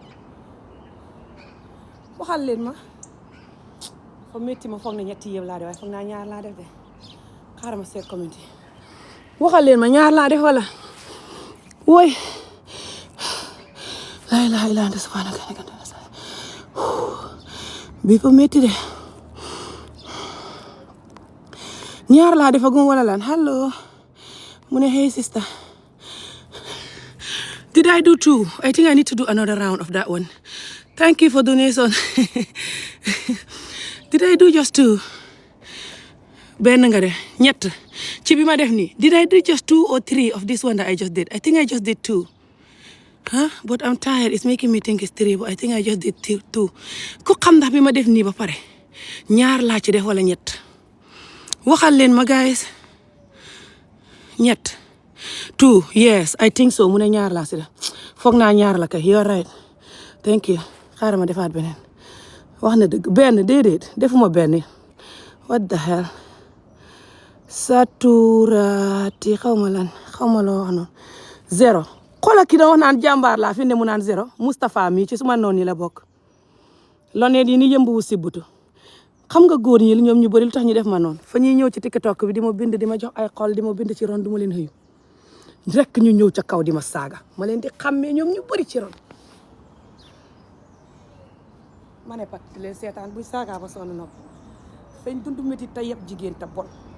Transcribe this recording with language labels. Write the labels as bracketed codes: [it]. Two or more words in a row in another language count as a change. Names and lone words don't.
[wo] waxal leen ma fa métti ma foog na ñetti yëpp laa def waaye foog naa ñaar laa def de xaaral ma seet community waxal leen ma ñaar laa def wala woy laa [ar] إله إلا أنت سبحانك [wo] bii fa métti de ñaar laa defagum wala lan [en] hello [wo] mu ne [en] hey sister did I do 2 I think I need to do another round of that one thank you for donation did I do just 2 [wo] benn nga de ñett ci bi ma def nii [en] did I do just 2 or 3 of this one that I just did I think I just did 2 but I'm tired it's making me think it's 3 but I think I just did 2 [wo] ku xam ndax bi ma def nii ba pare ñaar laa ci def wala ñett waxal leen ma [en] guys [wo] ñett 2 [en] yes I think so [wo] mu ne ñaar laa ci def foog naa ñaar la kay [en] you're right thank you [wo] xaaral ma defaat beneen wax na dëgg benn déedéet defuma benn [en] what the hell [wo] saturaati xaw ma lan xaw ma loo wax noonu 0 xoolal ki da wax naan jàmbaar laa fi ne mu naan 0 Moustapha mi ci suma noon yi la bokk loneel yi ni yëmbuwu sibbutu xam nga góor ñi ñoom ñu bëri lu tax ñu def ma noonu fa ñuy ñëw ci TikTok bi di ma bind di ma jox ay xol di ma bind ci ron du ma leen xëyu rek ñu ñëw ca kaw di ma saaga ma leen di xàmmee ñoom ñu bëri ci ron ma ne pat di leen seetaan buy saaga ba sonn nopp fañ dund métti te yëpp jigéen te bon